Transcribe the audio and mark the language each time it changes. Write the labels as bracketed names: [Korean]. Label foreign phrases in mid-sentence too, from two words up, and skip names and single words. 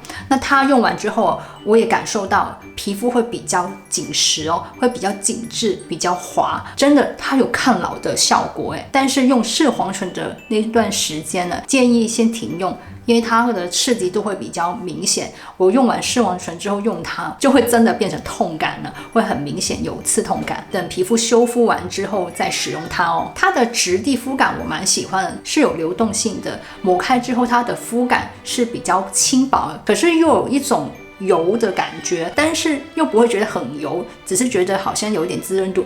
[Chinese] 那它用完之後，我也感受到皮膚會比較緊實哦，會比較緊緻，比較滑，真的它有抗老的效果誒。但是用視黃醇的那段時間呢，建議先停用，因為它的刺激度會比較明顯。我用完视黄醇之後用它，就會真的變成痛感了，会很明顯有刺痛感。等皮膚修復完之後再使用它哦。它的質地膚感我蠻喜歡的，是有流動性的，抹開之後它的膚感是比較輕薄的，可是又有一種油的感覺，但是又不会覺得很油，只是覺得好像有一點滋潤度。